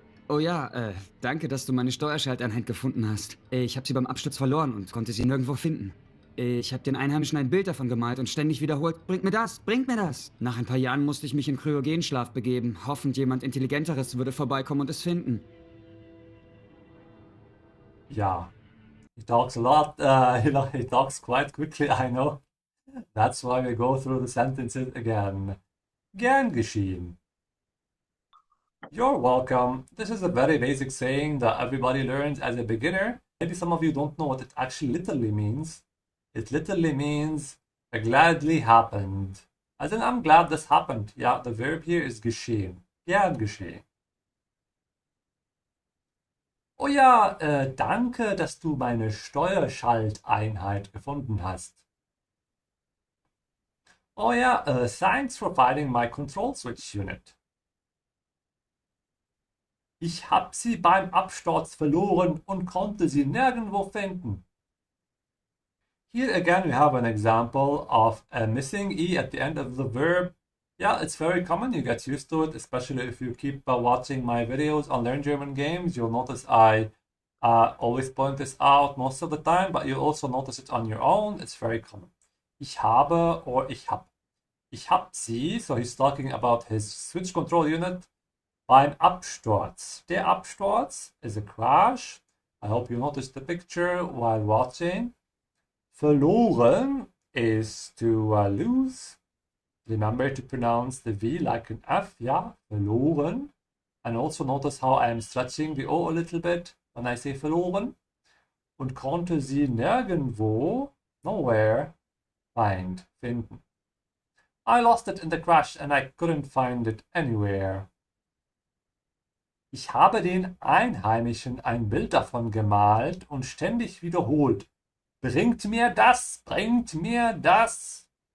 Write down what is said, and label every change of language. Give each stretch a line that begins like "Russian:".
German: Oh ja, danke, dass du meine Steuerschalteinheit gefunden hast. Ich habe sie beim Absturz verloren und konnte sie nirgendwo finden. Ich habe den Einheimischen ein Bild davon gemalt und ständig wiederholt, bringt mir das, bringt mir das. Nach ein paar Jahren musste ich mich in Kryogenschlaf begeben, hoffend jemand Intelligenteres würde vorbeikommen und es finden.
English: Yeah, he talks a lot. He talks quite quickly, I know. That's why we go through the sentences again.
German: Gern geschehen.
English: You're welcome. This is a very basic saying that everybody learns as a beginner. Maybe some of you don't know what it actually literally means. It literally means gladly happened. As in, I'm glad this happened. Yeah, the verb here is geschehen.
German: Gern geschehen. Oh ja, danke, dass du meine Steuerschalteinheit gefunden hast.
English: Oh ja, thanks for finding my control switch unit.
German: Ich habe sie beim Absturz verloren und konnte sie nirgendwo finden.
English: Here again we have an example of a missing E at the end of the verb. Yeah, it's very common, you get used to it, especially if you keep watching my videos on Learn German Games. You'll notice I always point this out most of the time, but you'll also notice it on your own. It's very common.
German: Ich habe or ich hab. Ich hab sie,
English: so he's talking about his switch control unit,
German: beim Absturz.
English: Der Absturz is a crash. I hope you noticed the picture while watching. Verloren is to lose. Remember to pronounce the V like an F, yeah, verloren. And also notice how I am stretching the O a little bit when I say verloren.
German: Und konnte sie nirgendwo, nowhere, finden.
English: I lost it in the crash and I couldn't find it anywhere.
German: Ich habe den Einheimischen ein Bild davon gemalt und ständig wiederholt. Bringt mir das, bringt mir das.